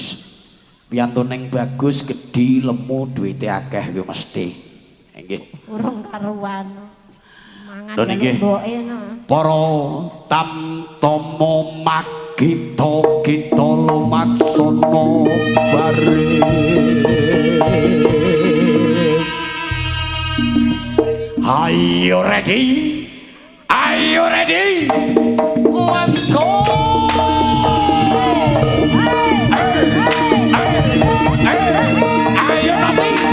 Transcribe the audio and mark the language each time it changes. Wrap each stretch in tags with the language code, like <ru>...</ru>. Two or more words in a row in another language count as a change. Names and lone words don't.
<jv>Piyantuning bagus, gedhi, lemu, duwite akeh kuwi mesti. Nggih. Urung karuan. Mangan mboke no. Para tamtama magita kita lumaksana baris.</jv> <en>Are you ready? Are you ready? Let's go! Are you ready?</en>